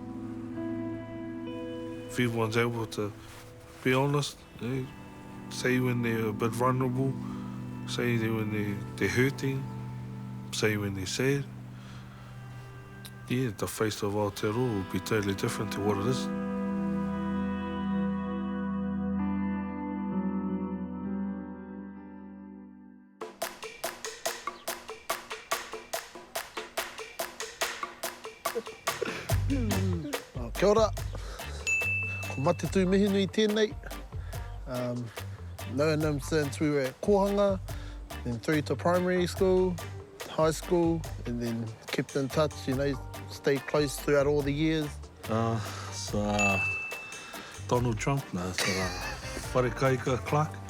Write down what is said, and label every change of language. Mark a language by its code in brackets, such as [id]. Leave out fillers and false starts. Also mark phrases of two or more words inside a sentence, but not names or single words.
[en] If everyone's able to be honest, say when they're a bit vulnerable, say when they're hurting, say when they're sad, yeah, the face of Aotearoa will be totally different to what it is. [mi] Kia ora. Ko Matetu mihinui tēnei. [en] Known them since we were at Kohanga, then through to primary school, high school, and then kept in touch, you know, stayed close throughout all the years. Donald Trump, Whakarewarewa Clark.